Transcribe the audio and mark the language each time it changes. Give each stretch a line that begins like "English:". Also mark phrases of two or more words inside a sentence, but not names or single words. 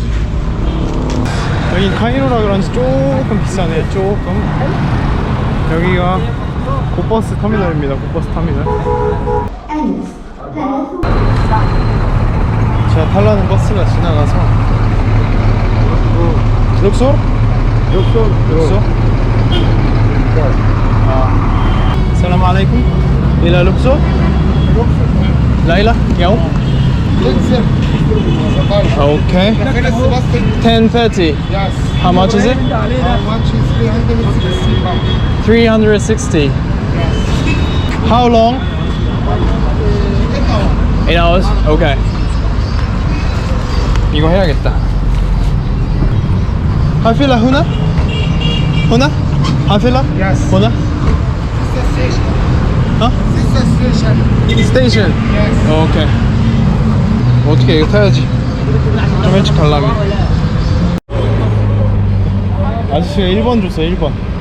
Korean: 여긴 카이로라 그런지 조금 비싸네. 조금. 여기가 고버스 터미널입니다. 고버스 터미널. 제가 탈라는 버스가 지나가서 룩소르? Luxor.
Arabic: Luxor. السلام عليكم. إلى لوكسور. ليلى يوم.
English: Okay. 10:30. Yes. How much is it? How much is 360 pounds? 360. How long? 8 hours.
Korean: Okay. 이거 해야겠다.
Arabic: 하필라 هنا? هنا? 하필라?
English: Yes.
Arabic: هنا?
Korean: 어? 스테이션.
English: Yes.
Korean: 오케이. 어떻게 이거 타야지. 좀 일찍 가려면. 아저씨가 1번 줬어요. 1번.